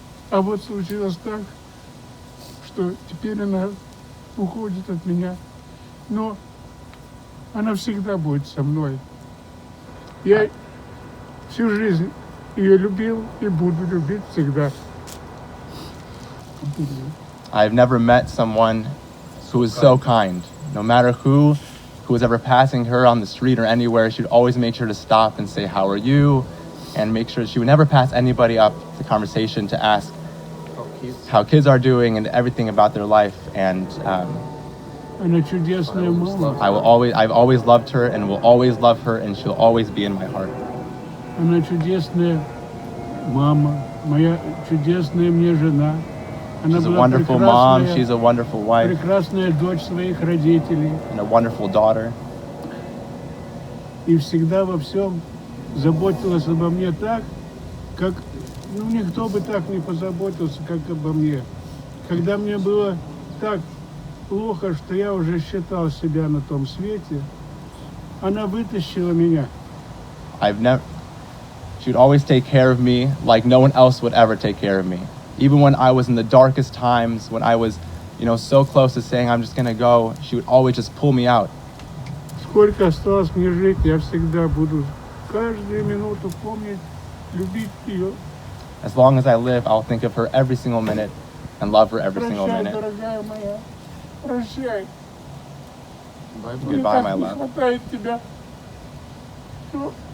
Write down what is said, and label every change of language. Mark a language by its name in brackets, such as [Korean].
[Russian] А вот случилось так, что теперь она уходит от меня. Но она всегда будет со мной. Я всю жизнь ее любил и буду любить всегда. [English] I've never met someone who is so kind. No matter who was ever passing her on the street or anywhere, she would always make sure to stop and say, "How are you?" And make sure she would never pass anybody up the conversation to ask how kids are doing and everything about their life. And [Russian] Она чудесная мама. [English] I've always loved her and will always love her, and she'll always be in my heart. [Russian] Она чудесная мама, моя чудесная мне жена. Она [English] She's a [Russian] была [English] wonderful mom, she's a wonderful wife, [Russian] прекрасная дочь своих родителей. [English] and a wonderful daughter. [Russian] И всегда во всем заботилась обо мне так, как никто бы так не позаботился, как обо мне. Когда мне было так плохо, что я уже считал себя на том свете, она вытащила меня. [English] She would always take care of me like no one else would ever take care of me. Even when I was in the darkest times, when I was, so close to saying I'm just gonna go, she would always just pull me out. [Russian] Сколько осталось мне жить, я всегда буду каждую минуту помнить, любить ее. [English] As long as I live, I'll think of her every single minute and love her every single [Russian] Прощай, [English] minute. [Russian] дорогая моя, прощай. Мне [English] Goodbye, [Russian] так [English] my [Russian] не [English] love. [Russian] хватает тебя. Ну,